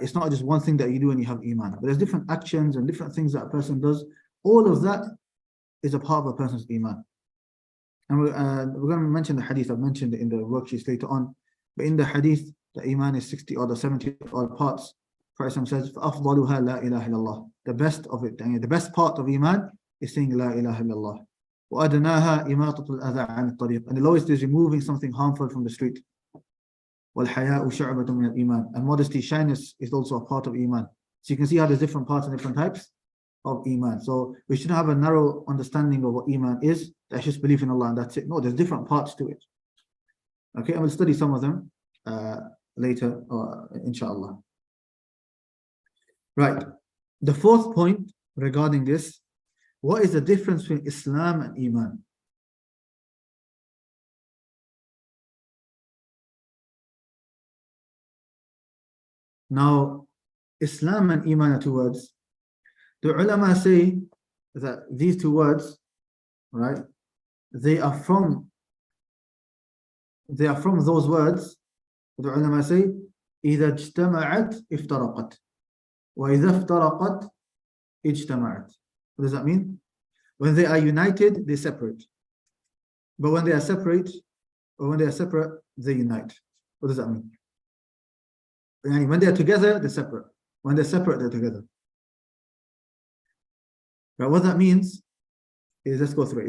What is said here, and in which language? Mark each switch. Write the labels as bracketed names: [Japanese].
[English] It's not just one thing that you do and you have Iman. But there's different actions and different things that a person does. All of that is a part of a person's Iman. And we're going to mention the Hadith. I've mentioned it in the worksheets later on. But in the Hadith, the Iman is 60 odd or 70 odd parts. Prophet says, [Arabic] فَأَفْضَلُهَا لَا إِلَهَ إِلَّا اللَّهِ. [English] The best of it, the best part of Iman is saying La ilaha illallah. [Arabic] وَأَدْنَاهَا إِمَاطَةُ الْأَذَى عَنِ الطَّرِيقِ. [English] And the lowest is removing something harmful from the street. [Arabic] وَالْحَيَاءُ شُعْبَةٌ مِنَ الْإِيمَانِ. [English] And modesty, shyness is also a part of Iman. So you can see how there's different parts and different types of Iman. So we shouldn't have a narrow understanding of what Iman is. That's just belief in Allah and that's it. No, there's different parts to it. Okay, and we'll study some of them later, inshallah. Right. The fourth point regarding this, what is the difference between Islam and Iman? Now, Islam and Iman are two words. The ulama say that these two words, right, they are from those words. The ulama say, [Arabic] إذا اجتمعت افترقت وإذا افترقت اجتمعت. [English] What does that mean? When they are united, they separate. But when they are separate, they unite. What does that mean? When they are together, they're separate. When they're separate, they're together. But what that means is, let's go through it.